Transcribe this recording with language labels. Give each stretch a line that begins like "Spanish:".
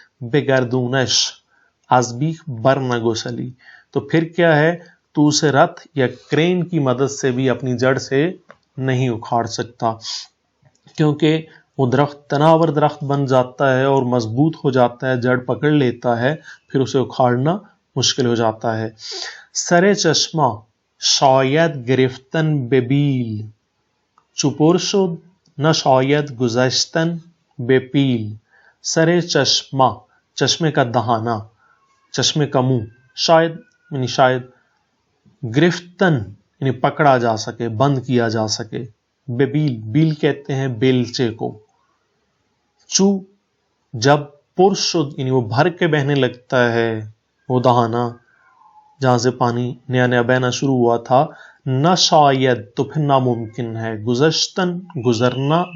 Persian: بگردونش از بیخ برنگسلی،
Urdu: تو پھر کیا ہے، تو اسے رتھ یا کرین کی مدد سے بھی اپنی جڑ سے نہیں اکھاڑ سکتا، کیونکہ وہ درخت تناور درخت بن جاتا ہے اور مضبوط ہو جاتا ہے، جڑ پکڑ لیتا ہے، پھر اسے اکھاڑنا مشکل ہو جاتا ہے.
Persian: سر چشمہ شاید گرفتن ببیل چپور شد نہ شاید گذشتن بے پیل.
Urdu: سر چشمہ، چشمے کا دہانہ، چشمے کا منہ. شاید یعنی شاید، گرفتن یعنی پکڑا جا سکے، بند کیا جا سکے. ببیل، بیل کہتے ہیں بیلچے کو. چو جب پرشد یعنی وہ بھر کے بہنے لگتا ہے وہ دہانہ جہاں سے پانی نیا نیا بہنا شروع ہوا تھا. نہ شاید تو پھر ناممکن ہے. گذشتن گزرنا.